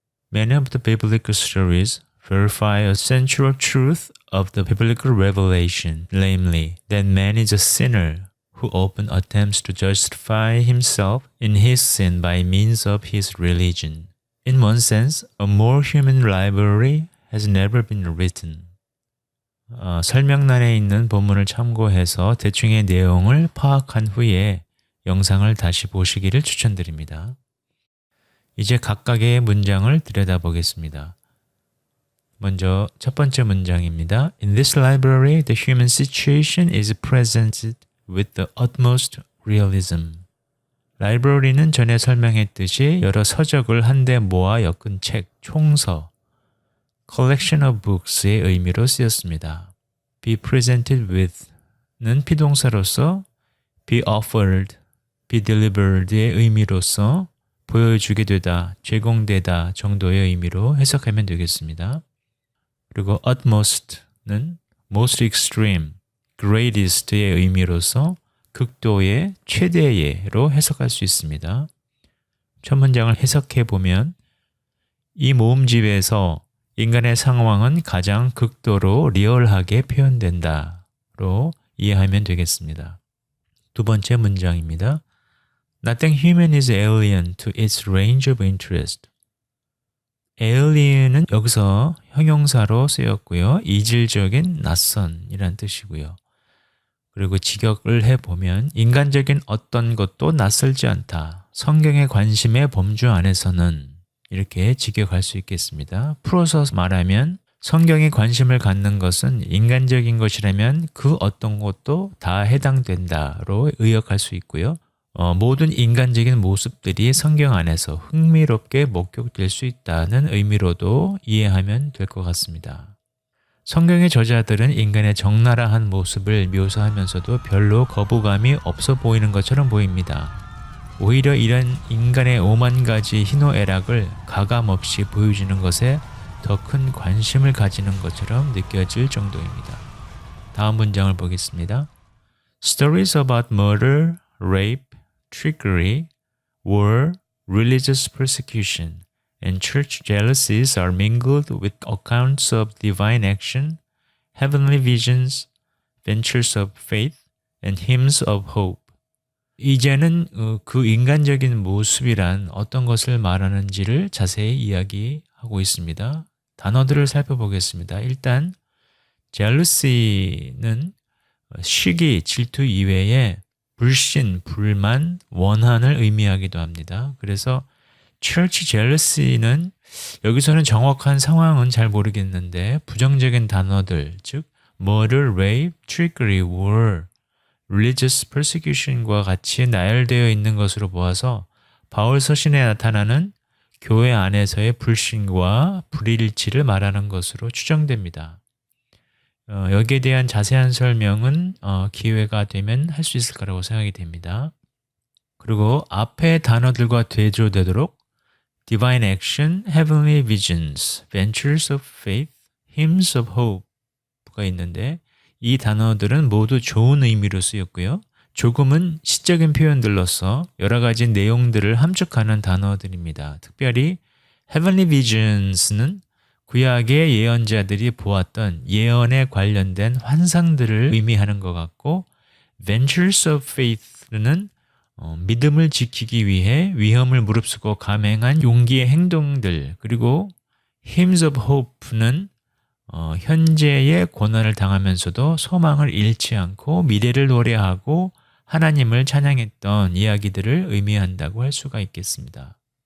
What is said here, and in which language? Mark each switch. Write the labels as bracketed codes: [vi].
[en] Many of the biblical stories verify a central truth of the biblical revelation, namely, that man is a sinner who often attempts to justify himself in his sin by means of his religion. In one sense, a more human library has never been written. [ko] 설명란에 있는 본문을 참고해서 대충의 내용을 파악한 후에 영상을 다시 보시기를 추천드립니다. 이제 각각의 문장을 들여다보겠습니다. 먼저 첫 번째 문장입니다. [en] In this library, the human situation is presented with the utmost realism. [ko] 라이브러리는 전에 설명했듯이 여러 서적을 한데 모아 엮은 책, 총서, [en] collection of books [ko] 의 의미로 쓰였습니다. [en] be presented with [ko] 는 비동사로서 [en] be offered, be delivered [ko] 의 의미로서 보여주게 되다, 제공되다 정도의 의미로 해석하면 되겠습니다. 그리고 utmost는 [en] most extreme, greatest [ko] 의 의미로서 극도의, 최대의로 해석할 수 있습니다. 첫 문장을 해석해 보면 이 모음집에서 인간의 상황은 가장 극도로 리얼하게 표현된다로 이해하면 되겠습니다. 두 번째 문장입니다. [en] Nothing human is alien to its range of interest. [ko] alien은 여기서 형용사로 쓰였고요. 이질적인 낯선이란 뜻이고요. 그리고 직역을 해보면 인간적인 어떤 것도 낯설지 않다. 성경의 관심의 범주 안에서는 이렇게 직역할 수 있겠습니다. 풀어서 말하면 성경에 관심을 갖는 것은 인간적인 것이라면 그 어떤 것도 다 해당된다로 의역할 수 있고요. 모든 인간적인 모습들이 성경 안에서 흥미롭게 목격될 수 있다는 의미로도 이해하면 될 것 같습니다. 성경의 저자들은 인간의 적나라한 모습을 묘사하면서도 별로 거부감이 없어 보이는 것처럼 보입니다. 오히려 이런 인간의 오만 가지 희노애락을 가감없이 보여주는 것에 더 큰 관심을 가지는 것처럼 느껴질 정도입니다. 다음 문장을 보겠습니다. [en] Stories about murder, rape, trickery, war, religious persecution, and church jealousies are mingled with accounts of divine action, heavenly visions, ventures of faith, and hymns of hope. [ko] 이제는 그 인간적인 모습이란 어떤 것을 말하는지를 자세히 이야기하고 있습니다. 단어들을 살펴보겠습니다. 일단 jealousy는 시기, 질투 이외에 불신, 불만, 원한을 의미하기도 합니다. 그래서 [en] church jealousy [ko] 는 여기서는 정확한 상황은 잘 모르겠는데 부정적인 단어들, 즉 [en] murder, rape, trickery, war, religious persecution [ko] 과 같이 나열되어 있는 것으로 보아서 바울 서신에 나타나는 교회 안에서의 불신과 불일치를 말하는 것으로 추정됩니다. 여기에 대한 자세한 설명은 기회가 되면 할 수 있을 거라고 생각이 됩니다. 그리고 앞의 단어들과 대조되도록 [en] divine action, heavenly visions, ventures of faith, hymns of hope [ko] 가 있는데 이 단어들은 모두 좋은 의미로 쓰였고요. 조금은 시적인 표현들로서 여러 가지 내용들을 함축하는 단어들입니다. 특별히 [en] heavenly visions [ko] 는 구약의 예언자들이 보았던 예언에 관련된 환상들을 의미하는 것 같고 [en] ventures of faith [ko] 는 믿음을 지키기 위해 위험을 무릅쓰고 감행한 용기의 행동들 그리고 [en] hymns of hope [ko] 는 현재의 고난을 당하면서도 소망을 잃지 않고 미래를 노래하고 하나님을 찬양했던 이야기들을 의미한다고 할 수가 있겠습니다.